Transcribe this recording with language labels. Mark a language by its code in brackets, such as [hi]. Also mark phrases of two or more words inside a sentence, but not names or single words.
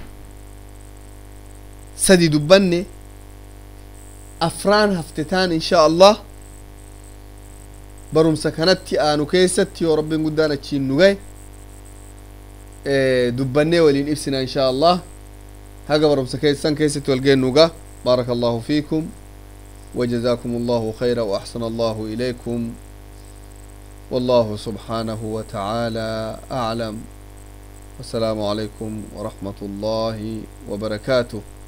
[om] sadi dubbanne afraan hafte taan [ar] إن شاء الله [om] barumsa kanatti aanu keessatti yoo rabbiin guddaan achiin nu gahe dubbannee waliin ibsina [ar] إن شاء الله [om] haga barumsa keessan keessatti wal geennuuga [ar] بارك الله فيكم وجزاكم الله خيرا وأحسن الله إليكم والله سبحانه وتعالى أعلم والسلام عليكم ورحمة الله وبركاته